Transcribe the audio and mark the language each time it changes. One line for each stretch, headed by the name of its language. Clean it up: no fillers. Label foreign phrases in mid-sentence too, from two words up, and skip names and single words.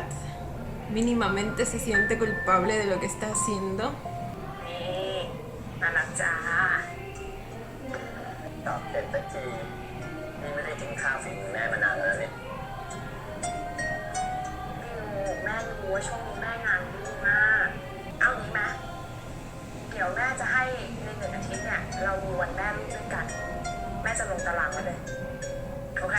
Spanish: Mínimamente se siente culpable de lo que está haciendo.
Thai: นี่น่ารักจ้า ตอบเสร็จสักทีนี่ไม่ได้กินข้าวฝีมือแม่มานานแล้วเนี่ย บิวแม่รู้ว่าช่วงนี้แม่งานยุ่งมาก เอางี้ไหมเดี๋ยวแม่จะให้ใน1 อาทิตย์เนี่ยเราดูวันแม่ลูกด้วยกัน แม่จะลงตารางมาเลย โอเค